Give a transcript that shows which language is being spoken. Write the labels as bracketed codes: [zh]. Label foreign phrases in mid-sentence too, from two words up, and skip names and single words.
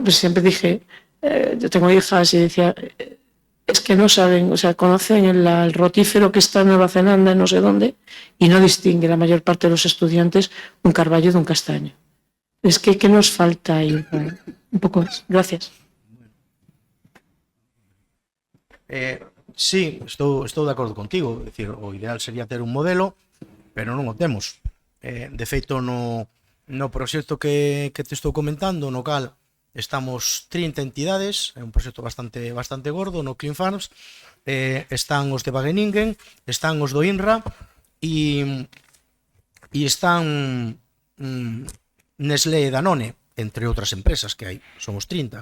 [es] Pues siempre dije, yo tengo hijas y decía, es que no saben, o sea, conocen el rotífero que está en Nueva Zelanda, no sé dónde, y no distingue la mayor parte de los estudiantes un carballo de un castaño. Es que ¿qué nos falta ahí? Un poco más. Gracias. Sí, [gl] estou de acordo contigo. É dicir, o ideal sería ter un modelo, pero non o temos. De feito, no proxecto que te estou comentando, no cal estamos 30 entidades, é un proxecto bastante gordo, no Clean Farms, están os de Wageningen, están os do INRA e están Nestlé e Danone, entre outras empresas que hai, somos 30.